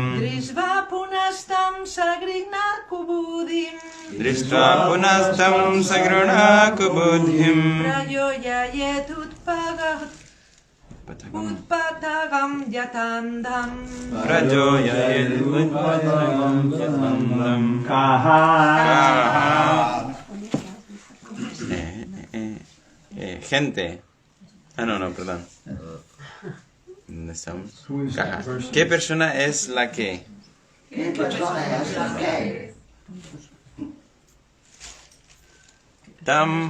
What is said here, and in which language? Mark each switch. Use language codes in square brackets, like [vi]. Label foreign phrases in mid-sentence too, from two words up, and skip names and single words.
[sa] दृष्ट्वा पुनस्तं सघृणको बुद्धिम्. दृष्ट्वा पुनस्तं सघृणको बुद्धिम्. प्रयोजयत् उत्पथगं यथान्धम्. प्रयोजयत् उत्पथगं यथान्धम्. Kaha. [es] Gente. No, perdón. ¿Dónde estamos? Caja. ¿Qué persona es la que? ¿Qué persona es la que? Tam.